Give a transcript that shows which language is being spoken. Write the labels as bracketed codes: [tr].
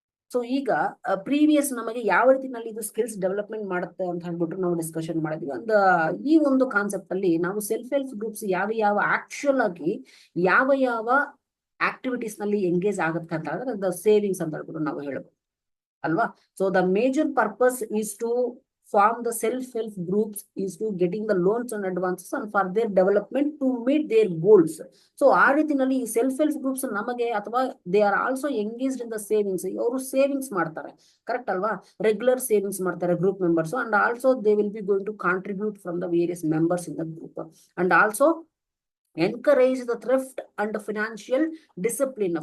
[kn] So ಈಗ previous ನಮಗೆ ಯಾವ ರೀತಿನಲ್ಲಿ ಇದು ಸ್ಕಿಲ್ಸ್ ಡೆವಲಪ್ಮೆಂಟ್ ಮಾಡುತ್ತೆ ಅಂತ ಹೇಳ್ಬಿಟ್ಟು ನಾವು ಡಿಸ್ಕಷನ್ ಮಾಡಿದ್ವಿ. ಈ ಒಂದು ಕಾನ್ಸೆಪ್ಟ್ ಅಲ್ಲಿ ನಾವು ಸೆಲ್ಫ್ ಹೆಲ್ಪ್ ಗ್ರೂಪ್ಸ್ ಯಾವ ಆಕ್ಚುಯಲ್ ಆಗಿ ಯಾವ ಆಕ್ಟಿವಿಟೀಸ್ ನಲ್ಲಿ ಎಂಗೇಜ್ ಆಗುತ್ತೆ ಅಂತ ಹೇಳಿದ್ರೆ ಸೇವಿಂಗ್ಸ್ ಅಂತ ಹೇಳ್ಬಿಟ್ಟು ನಾವು ಹೇಳಬಹುದು ಅಲ್ವಾ. [en] So the major purpose is to form the self-help groups is to getting the loans and advances and for their development to meet their goals. So [kn] ಆ ರೀತಿನಲ್ಲಿ ಈ [en] self help groups [kn] ನಮಗೆ ಅಥವಾ [en] They are also engaged in the savings. [kn] ಅವರು savings ಮಾಡ್ತಾರೆ, correct ಅಲ್ವಾ? Regular savings ಮಾಡ್ತಾರೆ group members [en] And also they will be going to contribute from the various members in the group and also encourage the thrift and financial discipline.